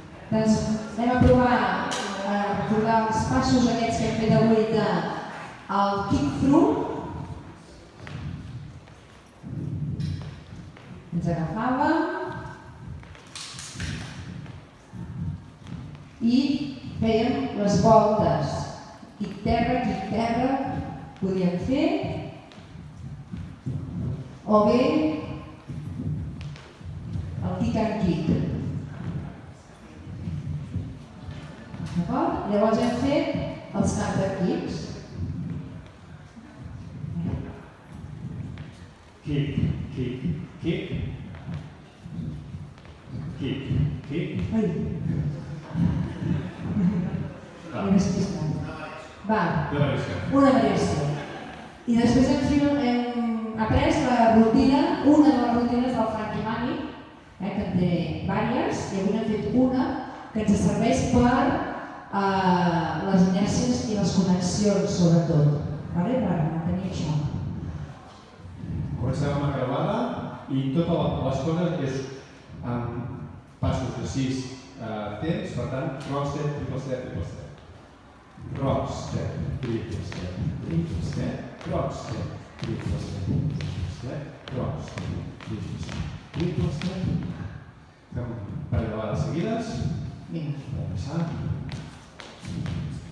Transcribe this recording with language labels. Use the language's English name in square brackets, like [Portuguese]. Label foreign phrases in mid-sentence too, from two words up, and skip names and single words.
[Catalan] Doncs anem a provar a recordar els passos aquests que hem fet avui del [English] kick through. [Catalan] Ens agafàvem i fèiem les voltes. Kick terra, podíem fer, o bé el [English] kick and kick. [Catalan] D'acord? Llavors hem fet els [English] counter kicks. Kick, kick, kick. Kick, kick. [Catalan] Ai. M'he despistat. Va, una variació. I després hem après la rutina, una de les rutines del Frankie Manni, que en té diverses, i avui n'hem fet una que ens serveix per les inèrcies i les connexions, sobretot, per mantenir això. Comencem amb la creuada i tota l'estona és amb passos de 6 temps, per tant, [English] rock step, triple step, triple step. Rock step, triple step, triple step, rock step, triple step, step, rock step, triple step, triple step. [Catalan] Fem un parell de vegades seguides. Vinga. Començar.